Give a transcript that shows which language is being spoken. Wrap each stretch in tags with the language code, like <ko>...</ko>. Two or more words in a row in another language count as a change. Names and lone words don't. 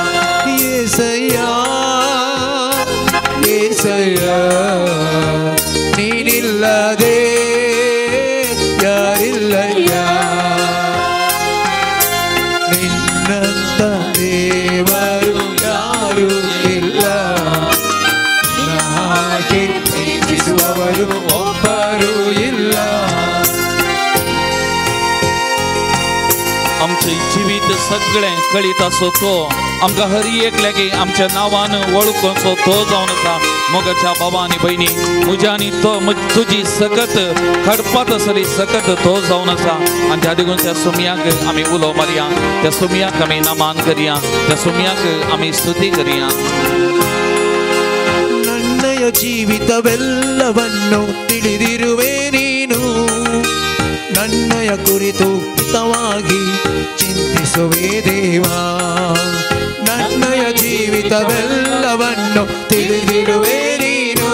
<kn>ಏಸಯ್ಯ ಏಸಯ್ಯ ನೀನಿಲ್ಲದೆ ಯಾರಿಲ್ಲಯ್ಯ. ನಿನ್ನಂತ ದೇವರು ಯಾರು ಇಲ್ಲ. ಹಾಗೆ ಪ್ರೀತಿಸುವವರು ಒಬ್ಬರು ಇಲ್ಲ.</kn> <kok>आमचे जिवीत सगळें कळीत आसो तो आमकां हर एकल्यागे आमच्या नांवान वळखूचो तो जावन आसा. मोगाच्या बाबा आनी भयणी म्हज्या आनी तो तुजी सकत खडपात आसली सकत तो जावन आसा. आनी त्या देखून त्या सुमयाक आमी उलो मारया, त्या सुमयाक आमी नमान करया, त्या सुमयाक आमी स्तुती करया.</kok> <kn>ನನ್ನಯ ಜೀವಿತವೆಲ್ಲವನ್ನು ತಿಳಿದಿರುವೆ ನೀನು. ನನ್ನಯ ಕುರಿತು ಹಿತವಾಗಿ ಚಿಂತಿಸುವೆ ದೇವಾ. ನನ್ನಯ ಜೀವಿತವೆಲ್ಲವನ್ನು ತಿಳಿದಿರುವೆ ನೀನು.</kn>